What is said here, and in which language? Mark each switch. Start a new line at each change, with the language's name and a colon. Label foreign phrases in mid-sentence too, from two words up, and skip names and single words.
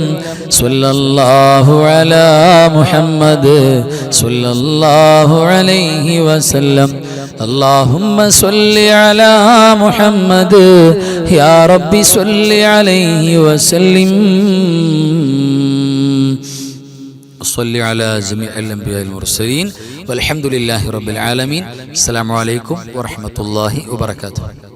Arabic: صلى الله على محمد صلى الله عليه وسلم. اللهم صل على محمد يا رب صل عليه وسلم. صل على جميع الأنبياء المرسلين والحمد لله رب العالمين. السلام عليكم ورحمة الله وبركاته.